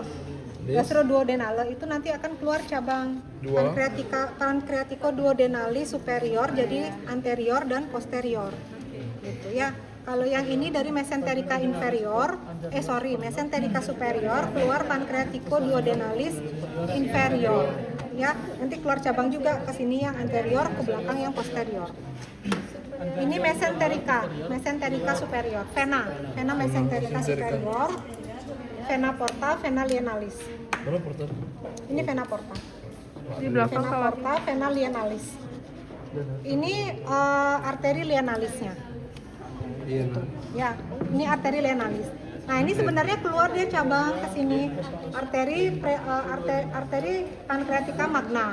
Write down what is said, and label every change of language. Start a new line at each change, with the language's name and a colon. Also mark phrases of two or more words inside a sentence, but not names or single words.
Indonesian: Gastroduodenale itu nanti akan keluar cabang pancreatico duodenali superior, jadi anterior dan posterior. Gitu ya. Kalau yang ini dari mesenterica inferior, mesenterica superior keluar pancreatico duodenalis inferior. ya. Nanti keluar cabang juga ke sini yang anterior, ke belakang yang posterior. Ini mesenterica superior, vena mesenterica superior, vena porta, vena lienalis. Mana portal? Ini vena porta. Di belakang Vena kawat. porta, vena lienalis. Ini arteri lienalisnya. Iya. Ya, ini arteri lienalis. Nah, ini sebenarnya keluar dia cabang ke sini. Arteri pancreatica magna.